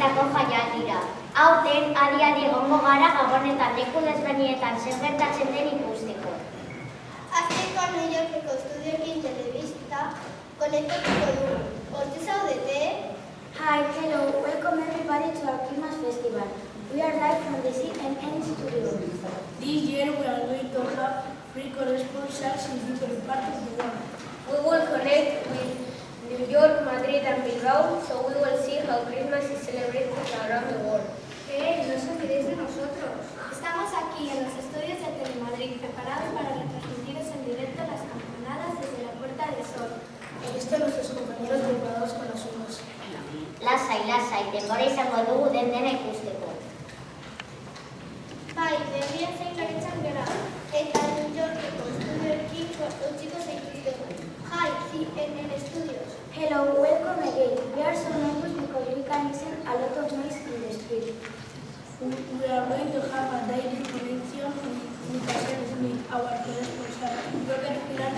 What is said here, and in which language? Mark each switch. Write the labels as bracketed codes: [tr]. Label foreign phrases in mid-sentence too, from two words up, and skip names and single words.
[eu] jaiak dira. Aurten, adi-adi egongo gara Gabonetan leku desberdinetan zer gertatzen den ikusteko. Hasteko New Yorkeko estudioekin telebista konektatuko dugu. Hortze zaudete? [en] Hi, hello, welcome everybody to our Christmas festival. We are live from the CNN studio. This year we are going to have free correspondents in different parts of the world. We will connect with New York, Madrid and Bilbao, so we will see how Christmas is celebrated around the world. [es] No os olvidéis de nosotros. Estamos aquí en los estudios de Telemadrid, preparados para retransmitiros en directo las campanadas desde la Puerta del Sol. He visto a nuestros compañeros preparados con las uvas. [eu] Lasai, denbora izango dugu dena ikusteko. Bai, berrian zein laretzen gara. Eta New Yorkeko estudioekin utziko zaituztegu. [en] Hi, CNN Studios. Hello, welcome again. We are so nervous because we can listen a lot of noise in the street. We are going to have a daily connection with our correspondent, Robert Pilar.